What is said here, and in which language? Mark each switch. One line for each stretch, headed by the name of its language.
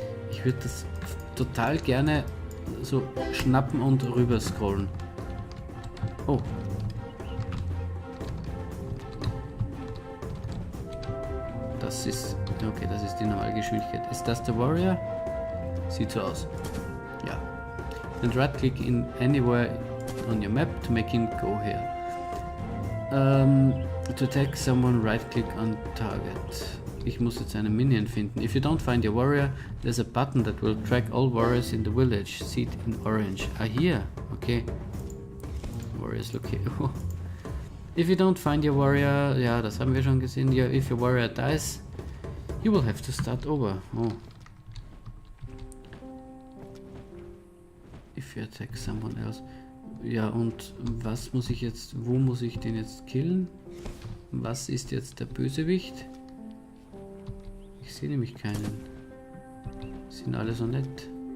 German: Ich würde das total gerne so schnappen und rüber scrollen. Oh. Das ist... Okay, das ist die normale Geschwindigkeit. Ist das der Warrior? Sieht so aus. Ja.
English: And right click in anywhere on your map to make him go here. To attack someone, right click on target.
German: Ich muss jetzt einen Minion finden.
English: If you don't find your warrior, there's a button that will track all warriors in the village. See it in orange. Hier. Okay. Warriors located. If you don't find your warrior, ja, das haben wir schon gesehen. Yeah, if your warrior dies, you will have to start over. Oh. If you attack someone else.
German: Ja, und was muss ich jetzt, wo muss ich den jetzt killen? Was ist jetzt der Bösewicht? Ich sehe nämlich keinen. Sind alle so nett.